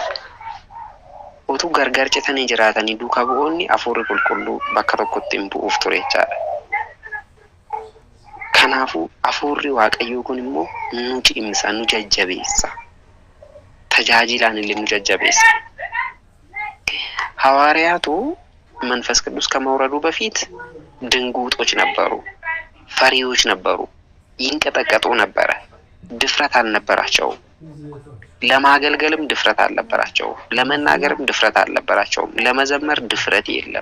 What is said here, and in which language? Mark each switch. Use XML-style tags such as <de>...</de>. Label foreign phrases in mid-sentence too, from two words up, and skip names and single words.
<om>Utuu gargar citanii jiraatanii duukaa bu'oonni hafuurri qulqulluu bakka tokkotti hin bu'uuf ture jechaadha. Kanaafuu hafuurri Waaqayyoo kun immoo nu cimsa, nu jajjabeessa. Tajaajilaan illee nu jajjabeessa.</om> <am>ሐዋርያቱ መንፈስ ቅዱስ ከመውረዱ በፊት ድንጉጦች ነበሩ፣ ፈሪዎች ነበሩ፣ ይንቀጠቀጡ ነበረ። ድፍረት አልነበራቸውም። ለማገልገልም ድፍረት አልነበራቸውም። ለመናገርም ድፍረት አልነበራቸውም። ለመዘመር ድፍረት የለም።</am>